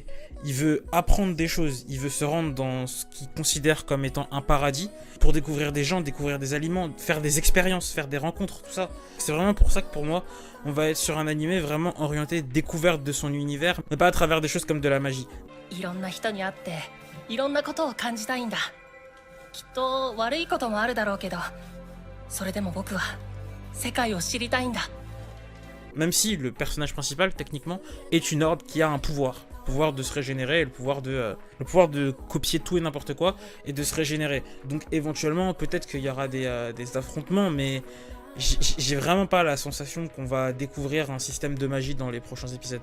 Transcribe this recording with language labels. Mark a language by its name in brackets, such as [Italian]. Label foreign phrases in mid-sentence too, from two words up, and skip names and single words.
[French] Il veut apprendre des choses, il veut se rendre dans ce qu'il considère comme étant un paradis pour découvrir des gens, découvrir des aliments, faire des expériences, faire des rencontres, tout ça. C'est vraiment pour ça que pour moi, on va être sur un animé vraiment orienté découverte de son univers, mais pas à travers des choses comme de la magie. [Japanese] きっと悪いこともあるだろうけど、それでも僕は世界を知りたいんだ。 [French] Même si le personnage principal, techniquement, est une orbe qui a un pouvoir. pouvoir de se régénérer et le pouvoir de copier tout et n'importe quoi et de se régénérer. Donc éventuellement, peut-être qu'il y aura des affrontements, mais j'ai vraiment pas la sensation qu'on va découvrir un système de magie dans les prochains épisodes.